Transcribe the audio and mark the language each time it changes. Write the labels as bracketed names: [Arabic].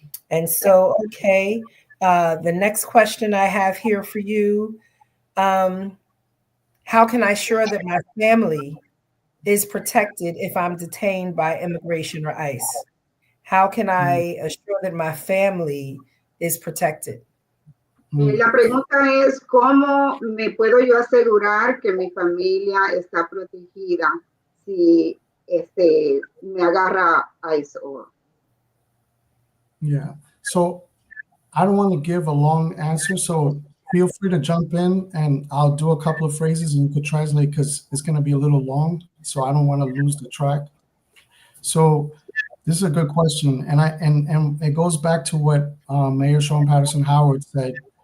[English] And so, okay, the next question I have here for you, how can I ensure that my family is protected if I'm detained by immigration or ICE? How can I assure that my family is protected? [Spanish] La pregunta es, ¿cómo me puedo yo asegurar que mi familia está protegida si me agarra ICE? [English] Yeah. So I don't want to give a long answer, so feel free to jump in and I'll do a couple of phrases and you could translate because it's going to be a little long. So I don't want to lose the track. So this is a good question. And it goes back to what Mayor Shawyn Patterson Howard said.